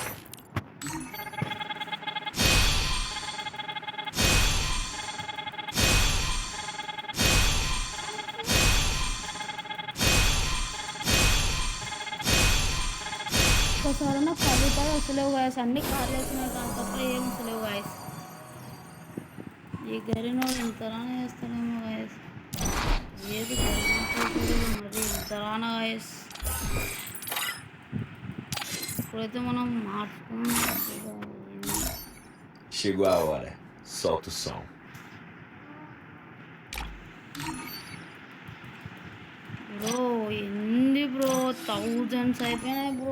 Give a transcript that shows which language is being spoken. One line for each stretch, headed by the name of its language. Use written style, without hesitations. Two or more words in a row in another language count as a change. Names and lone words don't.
Telugu: ఒకసారి కవిత వస్తలేవు గాయస్, అన్ని కార్లు వేసినాయి దాని తప్ప ఏం వస్తలేవు గాయస్. ఈ గరినో ఇంతలానే వేస్తానేమో గాయస్. ఏది మరి ఇంతలానా గాయస్. ఇప్పుడైతే మనం మార్చుకున్నాం.
Portuguese: Chegou a hora. Solta o som.
Telugu: బ్రో ఎన్ని బ్రో, థౌజండ్స్ అయిపోయినాయి బ్రో.